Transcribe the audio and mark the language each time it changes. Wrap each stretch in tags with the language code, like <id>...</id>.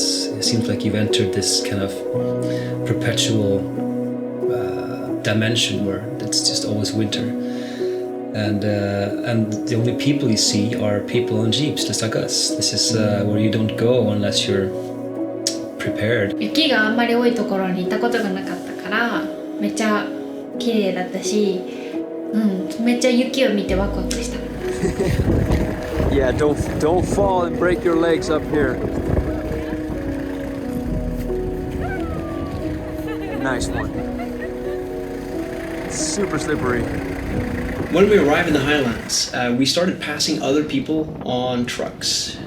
<en>It seems like you've entered this kind of perpetual dimension where it's just always winter. And the only people you see are people on jeeps, just like us. This is where you don't go unless you're prepared.</en> <ja>雪があんまり多いところに行ったことがなかったからめっちゃ綺麗だったし、めっちゃ雪を見てワクワクした。</ja> <en>Yeah, don't fall and break your legs up here. Nice one. It's super slippery. When we arrived in the highlands, we started passing other people on trucks.</en>